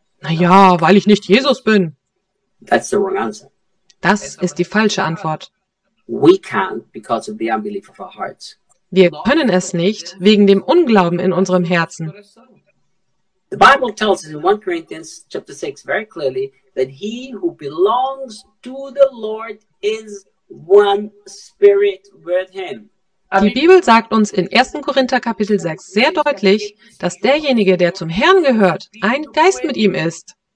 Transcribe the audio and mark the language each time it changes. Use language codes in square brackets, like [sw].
[de] Naja, weil ich nicht Jesus bin. [en] That's the wrong answer. [de] Das ist die falsche Antwort. [en] We can't because of the unbelief of our hearts. [de] Wir können es nicht wegen dem Unglauben in unserem Herzen. [en] The Bible tells us in 1 Corinthians chapter 6 very clearly that he who belongs to the Lord is one spirit with him. [de] Die Bibel sagt uns in 1. Korinther Kapitel 6 sehr deutlich, dass derjenige, der zum Herrn gehört, ein Geist mit ihm ist.